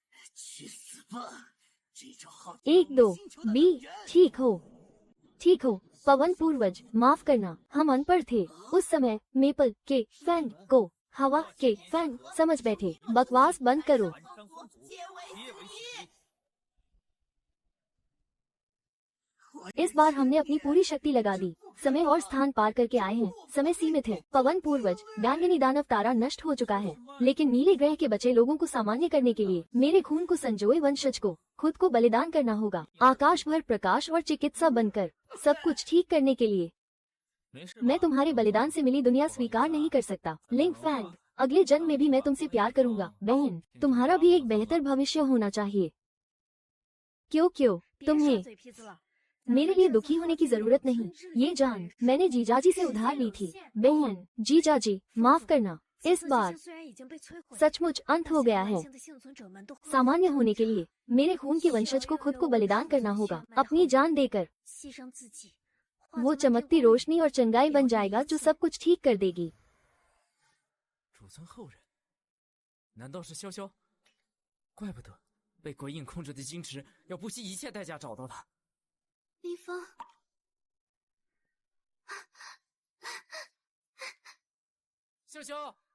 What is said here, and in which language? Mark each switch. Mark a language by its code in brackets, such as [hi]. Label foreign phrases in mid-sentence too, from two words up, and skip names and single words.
[zh] 去死吧！这招好 [hi] 1 2 बी ठीक हो पवन पूर्वज माफ करना हम अनपढ़ थे उस समय मेपल के फैन को हवा के फैन समझ बैठे बकवास बंद करो [zh] 皆为子女。 [hi] इस बार हमने अपनी पूरी शक्ति लगा दी समय और स्थान पार करके आए हैं समय सीमित है पवन पूर्वज डांगनी दानव तारा नष्ट हो चुका है लेकिन नीले ग्रह के बचे लोगों को सामान्य करने के लिए मेरे खून को संजोए वंशज को खुद को बलिदान करना होगा आकाश भर प्रकाश और चिकित्सा बनकर सब कुछ ठीक करने के लिए मैं तुम्हारे बलिदान से मिली दुनिया स्वीकार नहीं कर सकता लिंग फैंग अगले जन्म में भी मैं तुमसे प्यार करूंगा बहन तुम्हारा भी एक बेहतर भविष्य होना चाहिए क्यों [zh] 别 [hi] तुम्हें [zh] 耍嘴皮子了。 [hi] मेरे लिए दुखी होने की जरूरत नहीं ये जान मैंने जीजाजी से उधार ली थी बहन जीजाजी माफ करना इस बार [zh] 虽然已经被摧毁， [hi] सचमुच अंत हो गया है [zh] 万幸的幸存者们都 [hi] सामान्य होने के लिए मेरे खून के वंशज को खुद को बलिदान करना होगा अपनी जान देकर [zh] 牺牲自己， [hi] वो चमकती रोशनी और चंगाई बन जाएगा जो सब कुछ ठीक कर देगी [zh] 主村后人，难道是潇潇？怪不得被鬼影控制的晶池要不惜一切代价找到他。林峰，潇潇，